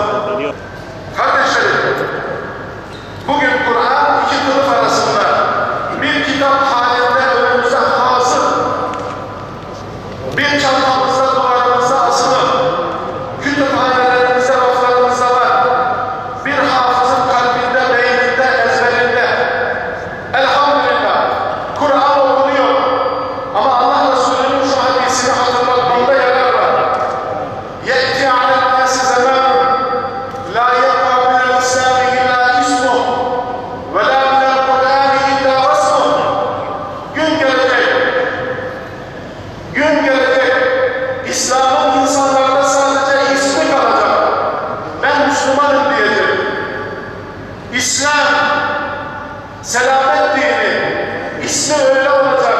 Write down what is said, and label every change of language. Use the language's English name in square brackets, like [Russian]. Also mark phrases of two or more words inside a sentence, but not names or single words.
[Turkish] Kardeşlerim, bugün Kur'an iki kılıf arasında bir kitap halinde önümüze hazır, bir çantamızda duvarımızda asılı, kütüphanelerimizde, raflarımızda var, bir hafızın kalbinde, beyninde, ezberinde. Elhamdülillah, Kur'an okunuyor ama Allah Resulü'nün şu hadisini hatırlatmamda yarar var. [Arabic] يَأْتِي عَلَى النَّاسِ زَمَانٌ لَا يَبْقَى مِنَ الْإِسْلَامِ إِلَّا اسْمُهُ وَلَا مِنَ الْقُرْآنِ إِلَّا رَسْمُهُ. [Turkish] Gün gelecek, gün gelecek, İslam'ın insanlarda sadece ismi kalacak. Ben Müslümanım diyecek. İslam, selamet dini, ismi öyle olacak.